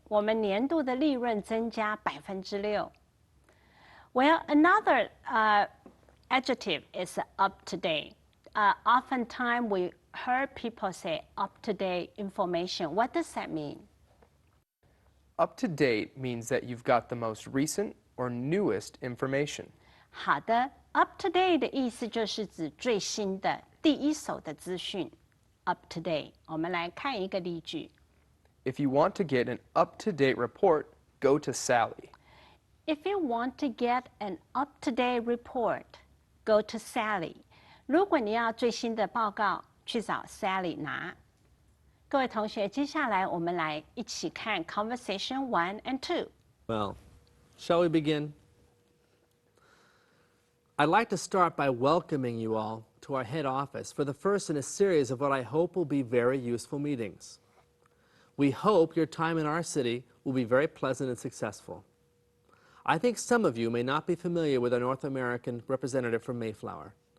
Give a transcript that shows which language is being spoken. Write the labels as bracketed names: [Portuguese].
[Chinese] 我们年度的利润增加6%。 [English] Well, another adjective is up to date. Oftentimes we heard people say up to date information. What does that mean? Up to date means that you've got the most recent or newest information. [Chinese] 好的 ，up to date 的意思就是指最新的、第一手的资讯。 up to date， 我们来看一个例句。 [English] If you want to get an up-to-date report, go to Sally. If you want to get an up-to-date report, go to Sally. [Chinese] 如果你要最新的报告，去找 Sally 拿。各位同学，接下来我们来一起看 Conversation 1 and 2。 [English] Well, shall we begin? I'd like to start by welcoming you all to our head office for the first in a series of what I hope will be very useful meetings. We hope your time in our city will be very pleasant and successful. I think some of you may not be familiar with our North American representative from Mayflower.